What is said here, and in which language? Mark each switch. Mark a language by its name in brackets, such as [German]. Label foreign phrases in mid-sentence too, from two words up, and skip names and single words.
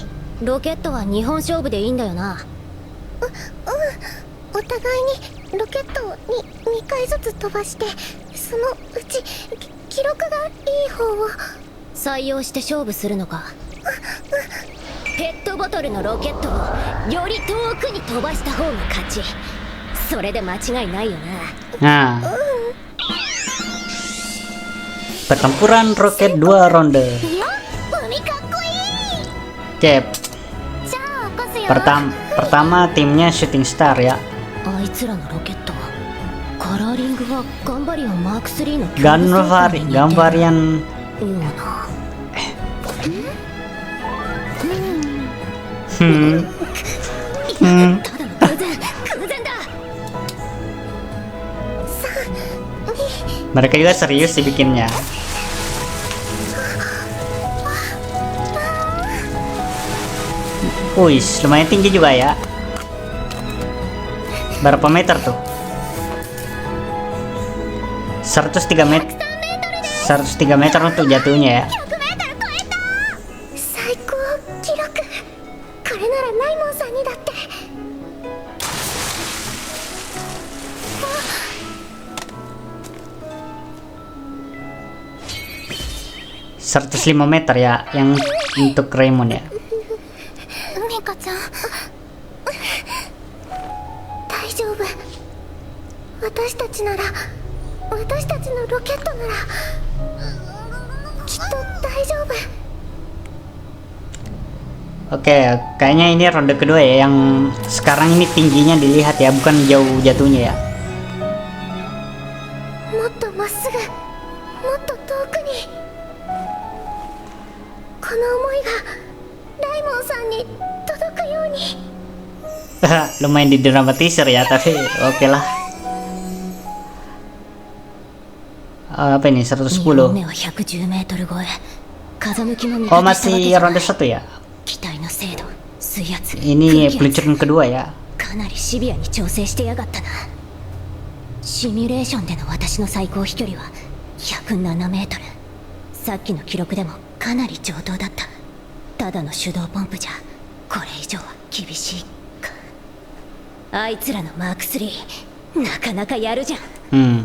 [Japanese] ロケットは2本勝負でいいんだよな。お互いにロケットを 2回ずつ飛ばして、そのうち記録がいい方を採用して勝負するのか。ボトルのロケットをより遠くに飛ばした方が勝ち。それで間違いないよな。 [Indonesian] Nah, pertempuran roket 2 ronde. [Japanese] いや、海かっこいい。 [Indonesian] Oke, [Japanese] じゃあ起こすよ。 [Indonesian] pertama timnya Shooting Star ya. [Japanese] あいつらのロケットカラーリングはガンバリアンマーク3の Gun varian ような。ただの偶然だ。 [Indonesian] mereka juga serius dibikinnya. Wih, lumayan tinggi juga ya. Berapa meter tuh? 103 meter. 103 meter untuk jatuhnya ya. [Japanese] 最高記録。これならライモンさんにだって。 [Indonesian] 105 meter ya yang untuk Raymond ya. [Japanese] ミカちゃん大丈夫。私たちのロケットならきっと大丈夫。 [Indonesian] Oke, kayaknya ini ronde kedua ya, yang sekarang ini tingginya dilihat ya, bukan jauh jatuhnya ya. [Japanese] もっとまっすぐ、もっと遠くに。この思いがライモンさんに届くように。 [Indonesian] Lumayan didramatisir ya, tapi oke lah. Apa ini 110? [Japanese] 目は110メートル超え。風向きも味 Oh 方したわけ [Indonesian] masih [Japanese] じゃない。 [Indonesian] ronde 1 ya. [Japanese] 機体の精度、水圧、 [Indonesian] Ini [Japanese] 空気圧 [Indonesian] peluncuran kedua ya. [Japanese] かなりシビアに調整してやがったな。シミュレーションでの私の最高飛距離は107メートル。さっきの記録でもかなり上等だった。ただの手動ポンプじゃこれ以上は厳しいか。あいつらのマーク3なかなかやるじゃん。